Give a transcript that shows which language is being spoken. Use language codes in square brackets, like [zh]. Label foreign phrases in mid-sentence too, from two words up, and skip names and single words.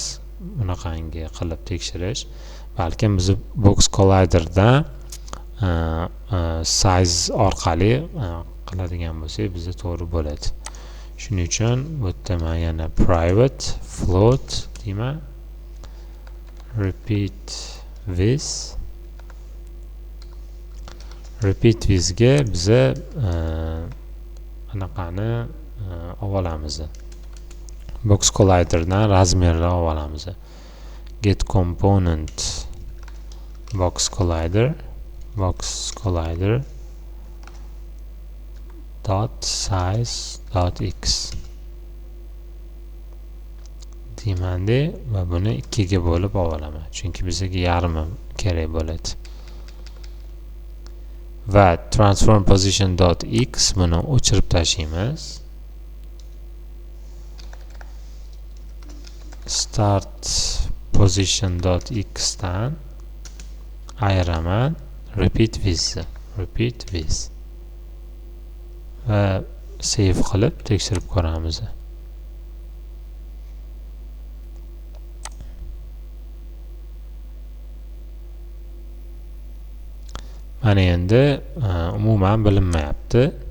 [uz] Bunaqangi qilib tekshirish. Balkim biz [en] box colliderdan [uz] size orqali qiladigan bo'lsak, bizga to'g'ri bo'ladi. Shuning uchun bu yerda men yana [en] private float [uz] deyman. [en] Repeat with [uz] ga biza anaqani olamiz. [en] Box colliderdan [uz] razmerni olamiz. [en] Get component box collider dot size dot x [uz] deymanda va buni 2 ga bo'lib olaman, chunki bizga yarmi kerak bo'ladi. Va [en] transform position dot x [uz] buni o'chirib tashlaymiz. [en] Start position dot x [uz] dan ayiraman [en] repeat with [uz] va save qilib tekshirib ko'ramiz. Mana endi umuman bilinmayapti.